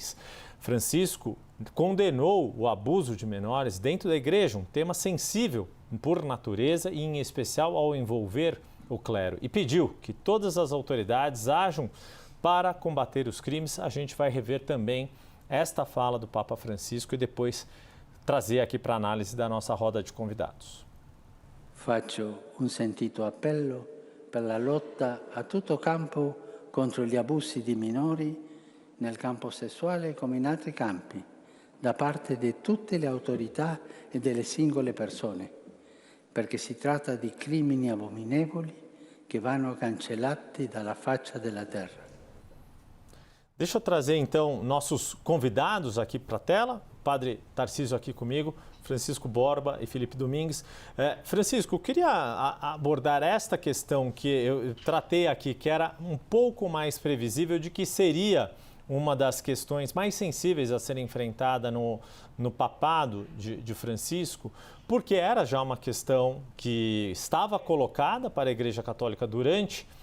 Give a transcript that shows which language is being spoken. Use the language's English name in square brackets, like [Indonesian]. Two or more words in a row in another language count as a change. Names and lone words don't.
[Portuguese] Francisco condenou o abuso de menores dentro da igreja, um tema sensível por natureza e, em especial, ao envolver o clero, e pediu que todas as autoridades ajam para combater os crimes. A gente vai rever também esta fala do Papa Francisco e depois trazer aqui para análise da nossa roda de convidados. [Italian] Faccio un sentito appello per la lotta a tutto campo contro gli abusi di minori nel campo sessuale come in altri campi, da parte di tutte le autorità e delle singole persone, perché si tratta di crimini abominevoli che vanno cancellati dalla faccia della terra. [Portuguese] Deixa eu trazer então nossos convidados aqui para a tela. Padre Tarcísio aqui comigo, Francisco Borba e Felipe Domingues. Francisco, eu queria abordar esta questão que eu tratei aqui, que era um pouco mais previsível de que seria uma das questões mais sensíveis a ser enfrentada no papado de Francisco, porque era já uma questão que estava colocada para a Igreja Católica durante